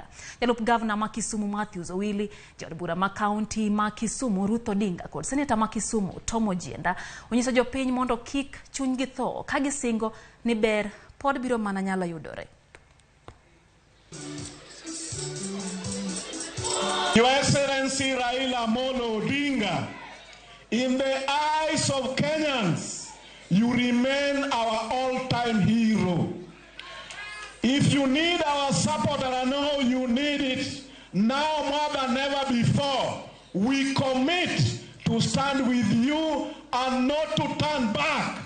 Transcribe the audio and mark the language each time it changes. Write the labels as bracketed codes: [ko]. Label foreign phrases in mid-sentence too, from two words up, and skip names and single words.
[luo] Jalup gavana ma Kisumu Matthews Owili, jod bura ma kaunti ma Kisumu Ruth Odinga kod seneta ma Kisumu Tom Ojienda onyiso piny mondo kik chuny gi tho ka gisingo ni ber pod biro mana nyalo yudore. [en] Your Excellency Raila Amolo Odinga, in the eyes of Kenyans, you remain our all-time hero. If you need our support, and I know you need it now more than ever before, we commit to stand with you and not to turn back.